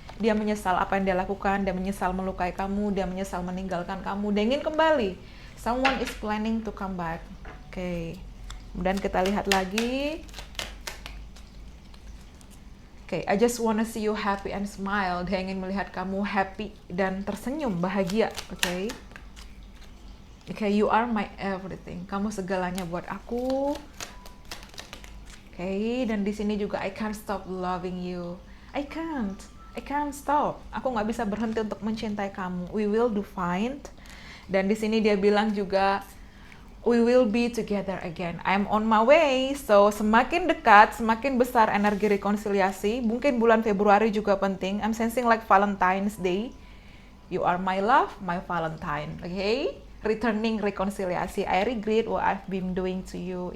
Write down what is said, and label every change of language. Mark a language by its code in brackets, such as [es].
[id] Dia menyesal apa yang dia lakukan, dia menyesal melukai kamu, dia menyesal meninggalkan kamu, dia ingin kembali. [en] Someone is planning to come back. [id] Kemudian kita lihat lagi. [en] I just wanna see you happy and smile. [id] Dia ingin melihat kamu happy dan tersenyum, bahagia. [en] You are my everything. [id] Kamu segalanya buat aku. Dan di sini juga [en] I can't stop loving you. I can't stop. [id] Aku nggak bisa berhenti untuk mencintai kamu. [en] We will do fine. [id] Dan di sini dia bilang juga, [en] we will be together again. I'm on my way. [id] So semakin dekat, semakin besar energi rekonsiliasi. Mungkin bulan Februari juga penting. [en] I'm sensing like Valentine's Day. You are my love, my Valentine. Returning rekonsiliasi. I regret what I've been doing to you.